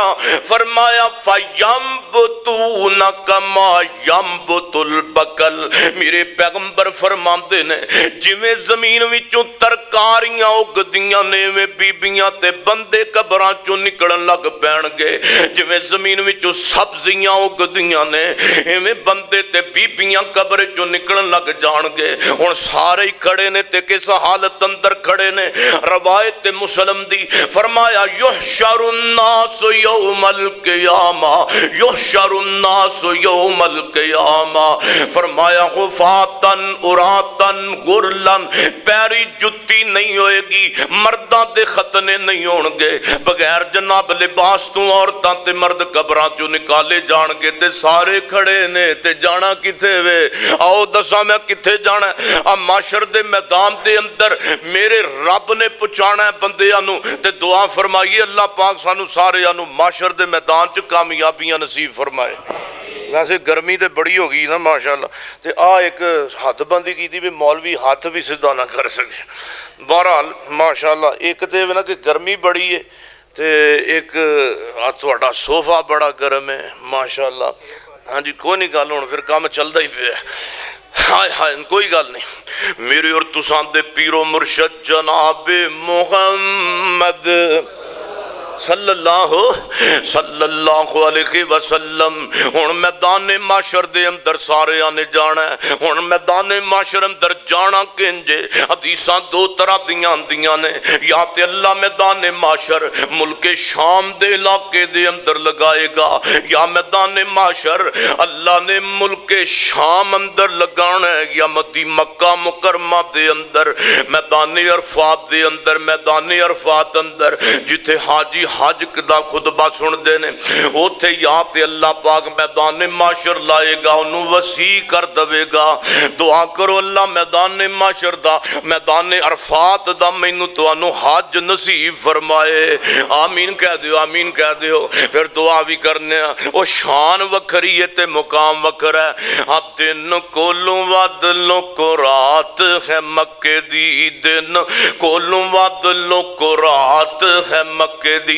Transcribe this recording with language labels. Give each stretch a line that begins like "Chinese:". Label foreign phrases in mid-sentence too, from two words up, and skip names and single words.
Punjabi: فرمایا
Arabic: فينبتون كما ينبت البقل,
Punjabi: میرے پیغمبر فرماندے نے جیویں زمین وچوں ترکاریاں اگدیاں نے وے بیبیاں تے بندے قبراں چوں نکلن لگ پینگے. جیویں زمین وچوں سبزیاں اگدیاں نے ایویں بندے تے بیبیاں قبر چوں نکلن لگ جانگے. ہن سارے ہی کھڑے نے تے کس حالت اندر کھڑے نے. روایت مسلم دی فرمایا
Arabic: يحشر الناس يوم القيامة، يحشر الناس يوم القيامة,
Punjabi: فرمایا
Arabic: حفاة عراة غرلا,
Punjabi: پیریں جتی نہیں ہوئے گی، مرداں دے ختنے نہیں ہونگے، بغیر جناب لباس تو عورتاں تے مرد قبراں چوں کڈھے جانگے. تے سارے کھڑے نے تے جانا کتھے وے? آؤ دساں میں کتھے جانا? آ محشر دے میدان دے اندر میرے رب نے پہنچانا ہے بندیاں نوں. تے دعا فرمائیے اللہ پاک سانوں سارے محشر دے میدان چ کامیابیاں نصیب فرمائے.
Urdu: ویسے گرمی تو بڑی ہو گئی نا ماشاءاللہ، تے آ ایک حدبندی کی بھی مولوی ہاتھ بھی سیدھا نہ کر سکے. بہرحال ماشاءاللہ، ایک تو نا کہ گرمی بڑی ہے، تو ایک تھوڑا صوفہ بڑا گرم ہے ماشاءاللہ.
Punjabi: ہاں جی کوئی نہیں گل، ہن فیر کام چلتا ہی پے. ہائے ہائے کوئی گل نہیں. میرے اور تساں دے پیر و مرشد جناب محمد
Arabic: صلى الله عليه وسلم
Punjabi: ہن میدان محشر دے اندر سارے آنے جانا ہے. ہن میدان محشر اندر جانا کنجے؟ حدیثاں دو طرح دیاں آندیاں نے. یا تے اللہ میدان محشر ملک شام دے علاقے دے اندر لگائے گا، یا میدان محشر اللہ نے ملک شام اندر لگانا ہے، یا مدی مکہ مکرمہ دے اندر میدان عرفات دے اندر، میدان عرفات اندر جتھے
Urdu: حاجی حج کا خطبہ سنتے ہیں,
Punjabi: اوتھے یا تے اللہ پاک میدان محشر لائے گا,
Urdu: انہوں نے وسیع کر دے گا.
Punjabi: دعا کرو اللہ میدان محشر دا، میدان عرفات دا مینوں تہانوں حج نصیب فرمائے. آمین کہہ دیو، آمین کہہ دیو۔ فیر دعا بھی کرنے، او شان وکھری ہے تے مقام وکھرا ہے. ہاں دن کولوں ودھ لوکو رات ہے مکے دی، دن کولوں ودھ لوکو رات ہے مکے دی.